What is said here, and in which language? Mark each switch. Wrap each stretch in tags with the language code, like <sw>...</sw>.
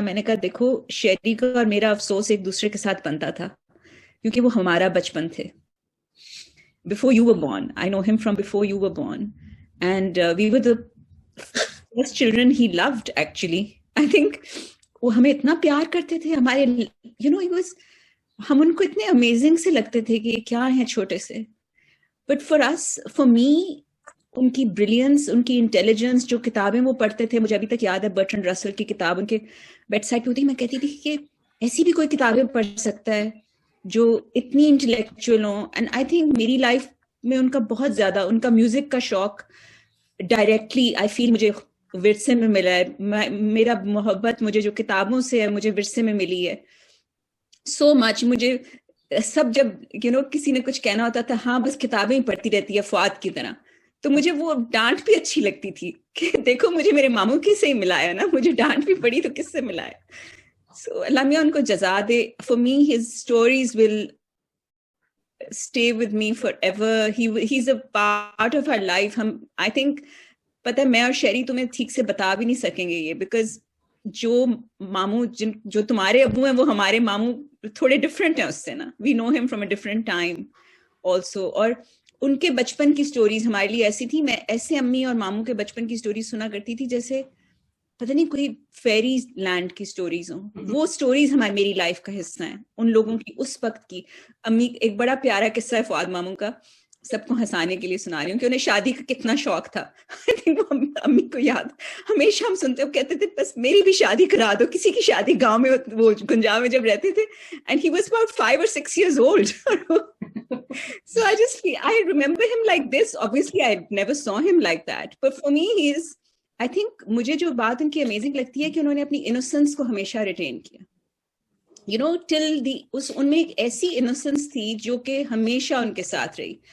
<ur>میں نے کہا دیکھو شیری کا اور میرا افسوس ایک دوسرے کے ساتھ بنتا تھا, کیونکہ وہ ہمارا بچپن تھے.</ur> <en>Before you were born, I know him from before you were born, and we were the first children he loved. Actually, I think</en> <ur>وہ ہمیں اتنا پیار کرتے تھے. ہمارے ہم ان کو اتنے امیزنگ سے لگتے تھے کہ کیا ہیں چھوٹے سے. بٹ for me, ان کی بریلینس, ان کی انٹیلیجنس, جو کتابیں وہ پڑھتے تھے, مجھے ابھی تک یاد ہے برٹرنڈ رسل کی کتاب ان کے بیڈ سائڈ پہ ہوتی. میں کہتی تھی کہ ایسی بھی کوئی کتابیں پڑھ سکتا ہے جو اتنی انٹلیکچوئل ہوں.</ur> <en>and I think</en> <ur>میری لائف میں ان کا بہت زیادہ, ان کا میوزک کا شوق ڈائریکٹلی آئی فیل مجھے ورثے میں ملا ہے. میرا محبت مجھے جو کتابوں سے ہے مجھے ورثے میں ملی ہے</ur> <en>So much.</en> <ur>مجھے سب جب کسی نے کچھ کہنا ہوتا تھا, ہاں بس کتابیں ہی پڑھتی رہتی ہے فؤاد کی طرح, تو مجھے وہ ڈانٹ بھی اچھی لگتی تھی کہ دیکھو مجھے میرے ماموں کی سے ہی ملا ہے نا, مجھے ڈانٹ بھی پڑی تو کس سے ملا ہے. So اللہ میاں ان کو جزا دے.</ur> <en>For me, his stories will stay with me forever. He's a part of our life. I think</en> <ur>پتہ ہے میں اور شیری تمہیں ٹھیک سے بتا بھی نہیں سکیں گے یہ, because جو ماموں جو تمہارے ابو ہیں وہ ہمارے ماموں تھوڑے ڈفرینٹ ہیں اس سے نا.</ur> <en>We know him from a different time also.</en> <ur>اور ان کے بچپن کی سٹوریز ہمارے لیے ایسی تھی. میں ایسے امی اور ماموں کے بچپن کی سٹوریز سنا کرتی تھی جیسے پتہ نہیں کوئی فیری لینڈ کی سٹوریز ہوں. وہ سٹوریز میری لائف کا حصہ ہیں, ان لوگوں کی اس وقت کی. امی ایک بڑا پیارا قصہ ہے فؤاد ماموں کا, سب کو ہنسانے کے لیے سنا رہی ہوں کہ انہیں شادی کا کتنا شوق تھا. امی کو یاد, ہمیشہ ہم سنتے ہو کہتے تھے بس میری بھی شادی کرا دو. کسی کی شادی گاؤں میں, وہ گنجاؤ میں جب رہتے تھے,</ur> <en>And he was about 5 or 6 years old. So I remember him like this. Obviously I never saw him like that, but for me he is, I think</en> <ur>مجھے جو بات ان کی امیزنگ لگتی ہے کہ انہوں نے اپنی انوسنس کو ہمیشہ ریٹین کیا. ٹل ان میں ایک ایسی انوسنس تھی جو کہ ہمیشہ ان کے ساتھ رہی.</ur>